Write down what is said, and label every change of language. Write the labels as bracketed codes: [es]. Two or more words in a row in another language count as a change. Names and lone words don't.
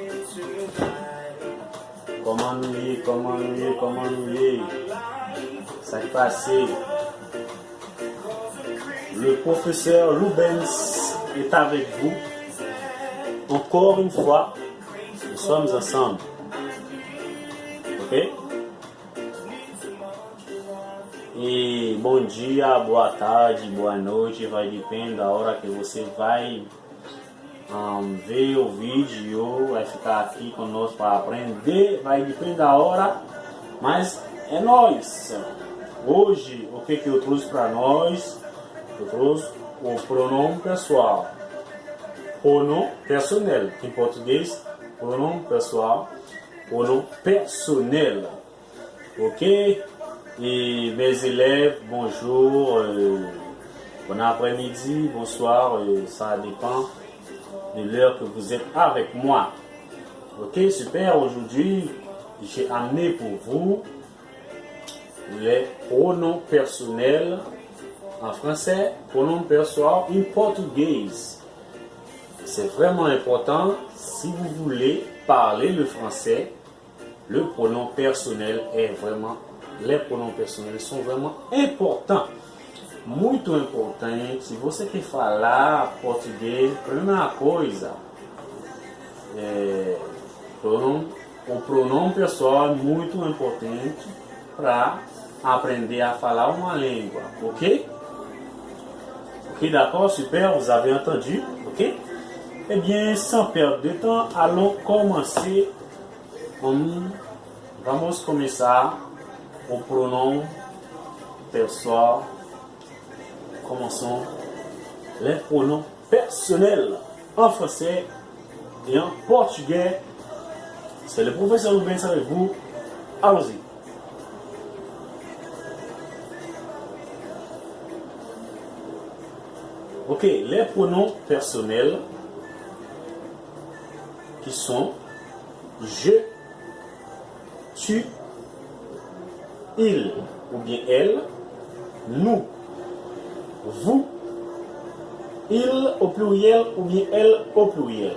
[fr] Comment nous y est? Ça qui passe. Le professeur Lubens est avec vous. Encore une fois, nous sommes ensemble. Ok? [pt] E bom dia, boa tarde, boa noite, vai depender da hora que você vai ver o vídeo, vai ficar aqui conosco para aprender, vai depender da hora, mas é nóis. Hoje, o que eu trouxe para nós? Eu trouxe o pronome pessoal, [fr] pronome personnel, [pt] em português, pronome pessoal, [fr] pronome personnel, [pt] ok? [fr] Et mes élèves, bonjour, bon après-midi, bonsoir, ça dépend de l'heure que vous êtes avec moi. Ok, super, aujourd'hui, j'ai amené pour vous les pronoms personnels en français, pronoms personnels en portugais. C'est vraiment important, si vous voulez parler le français, le pronom personnel est vraiment les pronoms personnels são vraiment importants, [pt] muito importantes. Se você quer falar português, primeira coisa, o pronome pessoal é muito importante para aprender a falar uma língua, ok? [fr] Ok, d'accord, super, vous avez entendu, ok? Eh bien, sans perdre de temps, allons commencer. [pt] Vamos começar o pronom pessoal. [fr] Commençons les pronoms personnels en français et en portugais. C'est le professeur Rubens avec vous. Allons-y. Ok, les pronoms personnels qui sont je, tu, il ou bien elle, nous, vous, il au pluriel ou bien elle au pluriel.